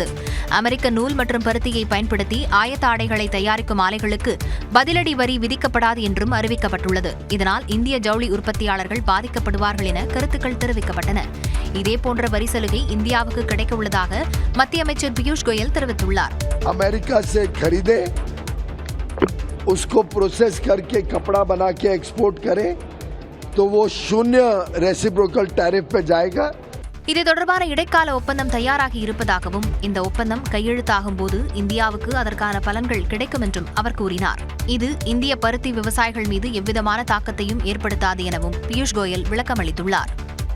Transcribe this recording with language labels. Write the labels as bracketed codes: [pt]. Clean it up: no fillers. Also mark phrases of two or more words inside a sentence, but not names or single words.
[ta] அமெரிக்க நூல் மற்றும் பருத்தியை பயன்படுத்தி ஆயத்த ஆடைகளை தயாரிக்கும் ஆலைகளுக்கு பதிலடி வரி விதிக்கப்படாது என்றும் அறிவிக்கப்பட்டுள்ளது. இதனால் இந்திய ஜவுளி உற்பத்தியாளர்கள் பாதிக்கப்படுவார்கள் என கருத்துக்கள் தெரிவிக்கப்பட்டன. இதேபோன்ற வரி சலுகை இந்தியாவுக்கு கிடைக்க உள்ளதாக மத்திய அமைச்சர் பியூஷ் கோயல் தெரிவித்துள்ளார். [hi] अमेरिका से खरीदे, उसको प्रोसेस करके कपड़ा बना के एक्सपोर्ट करें तो वो 0 रेसिप्रोकल टैरिफ पे जाएगा. [ta] இது தொடர்பான இடைக்கால ஒப்பந்தம் தயாராகி இருப்பதாகவும் இந்த ஒப்பந்தம் கையெழுத்தாகும் போது இந்தியாவுக்கு அதற்கான பலன்கள் கிடைக்கும் என்றும் அவர் கூறினார். இது இந்திய பருத்தி விவசாயிகள் மீது எவ்விதமான தாக்கத்தையும் ஏற்படுத்தாது எனவும் பியூஷ் கோயல் விளக்கமளித்துள்ளார்.